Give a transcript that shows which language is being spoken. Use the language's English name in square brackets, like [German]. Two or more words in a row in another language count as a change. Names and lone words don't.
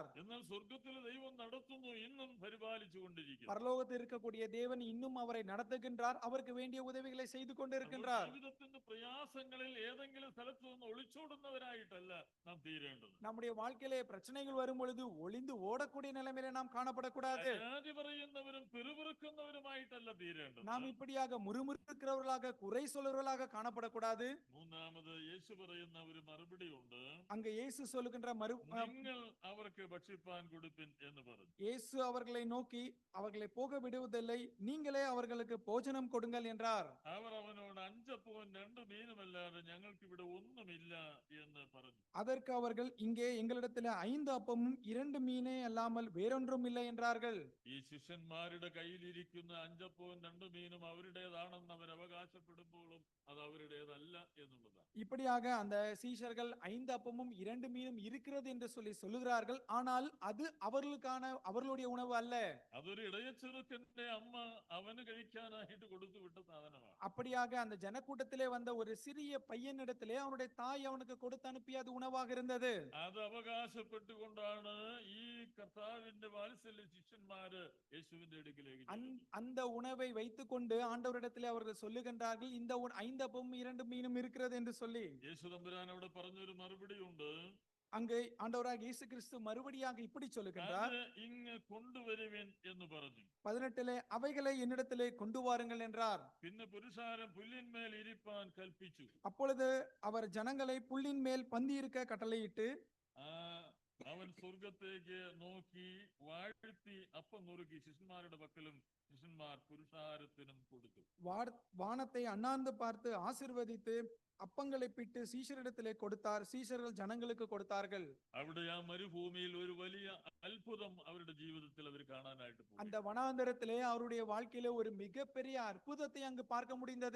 [Malayalam] എന്നാൽ സ്വർഗത്തിലെ ദൈവം നടത്തുന്നു, ഇന്നും പരിപാലിച്ചു കൊണ്ടിരിക്കുന്നു. [Tamil] பரலோகத்தில் இருக்கக்கூடிய தேவன் இன்னும் அவரை நடத்துகின்றார், அவருக்கு வேண்டிய உதவிகளை செய்து கொண்டிருக்கின்றார். [Malayalam] ജീവിതത്തിന്റെ പ്രയാസങ്ങളിൽ ഏതെങ്കിലും സ്ഥലത്ത് നിന്ന് ഒളിച്ചോടുന്നവരായിട്ടല്ല നാം തീരേണ്ടത്. [Tamil] நம்முடைய வாழ்க்கையிலே பிரச்சனைகள் வரும் பொழுது ஒளிந்து ஓடக்கூடிய நிலைமையிலே நாம் காணப்படக்கூடாது. [Malayalam] പരാതി പറയുന്നവരും പിറുപിറുക്കുന്നവരുമായിട്ടല്ല തീരേണ്ടത്. [Tamil] நாம் இப்படியாக முறுமுறுக்கிறவர்களாக குறை சொல்லுறவர்களாக காணப்படக்கூடாது. [Malayalam] മൂന്നാമത് യേശു പറയുന്ന ഒരു മറുപടി ഉണ്ട്. [Tamil] அங்க இயேசு சொல்லுகின்ற [Malayalam] നിങ്ങൾ അവർക്ക് ഭക്ഷിപ്പാൻ കൊടുപ്പിൻ എന്ന് പറഞ്ഞു. [Tamil] இயேசு அவர்களை நோக்கி அவர்களை போக விடுவதில்லை, நீங்களே அவர்களுக்கு போஜனம் கொடுங்கள் என்றார். [Malayalam] അവർ അവനോട് 5 അപ്പവും 2 മീനുമല്ലാതെ ഞങ്ങൾക്ക് ഇവിടെ ഒന്നുമില്ല എന്ന് പറഞ്ഞു. [Tamil] அதற்கு அவர்கள், இங்கே எங்களிடத்தில் 5 அப்பமும் 2 மீனே அல்லாமல் வேறொன்றும் இல்லை என்றார்கள். [Malayalam] ഈ ശിഷ്യന്മാരുടെ കയ്യിലിരിക്കുന്ന 5 അപ്പവും 2 മീനും അവരുടേതാണെന്ന് അവർ അവകാശപ്പെടുമ്പോഴും അത് അവരുടേതല്ല എന്നുള്ളതാണ്. [Tamil] இப்படியாக அந்த சீஷர்கள் 5 அப்பமும் 2 மீனும் இருக்கிறது என்று சொல்லி சொல்லுகிறார்கள், ஆனால் அது அவர்களுடைய உணவு அல்ல. [Malayalam] അതൊരു ഇടയച്ചെറുക്കന്റെ അമ്മ അവന് കഴിക്കാനായിട്ട് കൊടുത്തു വിട്ട സാധനമാണ്. [Tamil] அப்படியாக அந்த ஜனக்கூட்டத்திலே வந்த ஒரு சிறிய பையனிடத்திலே அவனுடைய தாய் அவனுக்கு கொடுத்து அனுப்பிய அது உணவாக இருந்தது. [Malayalam] അത് അവകാശപ്പെട്ടുകൊണ്ടാണ് ഈ കർത്താവിന്റെ വാത്സല്യ ശിഷ്യന്മാര് യേശുവിന്റെ അടുക്കിലേക്ക് ചെല്ലുന്നത്. [Tamil] அந்த உணவை வைத்துக்கொண்டு ஆண்டவரிடத்திலே அவர்கள் சொல்லுகின்றார்கள், இந்த 5 அப்பமும் 2 மீனும் இருக்கிறது என்று சொல்லி. [Malayalam] യേശു തമ്പുരാൻ അവിടെ പറഞ്ഞൊരു മറുപടി ഉണ്ട്. [Tamil] அங்கே ஆண்டவராக இயேசு கிறிஸ்து மறுபடியாக இப்படி சொல்லுகின்றார், [Malayalam] അത് ഇങ്ങ് കൊണ്ടുവരുവിൻ എന്ന് പറഞ്ഞു. [Tamil] 18 அவைகளை என்னிடத்திலே கொண்டு வாருங்கள் என்றார். [Malayalam] പിന്നെ പുരുഷാരം പുല്ലിന്മേൽ ഇരിപ്പാൻ കൽപ്പിച്ചു. [Tamil] அப்பொழுது அவர் ஜனங்களை புல்லின் மேல் பந்தியிருக்க கட்டளையிட்டு, [Malayalam] അവൻ സ്വർഗത്തേക്ക് നോക്കി വാഴ്ത്തി അപ്പം നുറുക്കി ശിഷ്യന്മാരുടെ പക്കലും ശിഷ്യന്മാർ പുരുഷാരത്തിനും കൊടുത്തു. [Tamil] வானத்தை அண்ணாந்து பார்த்து ஆசீர்வதித்து அப்பங்களை பிட்டு சீஷரிடத்திலே கொடுத்தார், சீஷர்கள் ஜனங்களுக்கு கொடுத்தார்கள். [Malayalam] അവിടെ ആ മരുഭൂമിയിൽ ഒരു വലിയ അത്ഭുതം അവരുടെ ജീവിതത്തിൽ അവർ കാണാനായിട്ട് പോയി. [Tamil] அந்த வனாந்தரத்திலே அவருடைய வாழ்க்கையிலே ஒரு மிகப்பெரிய அற்புதத்தை அங்கு பார்க்க முடிந்தது.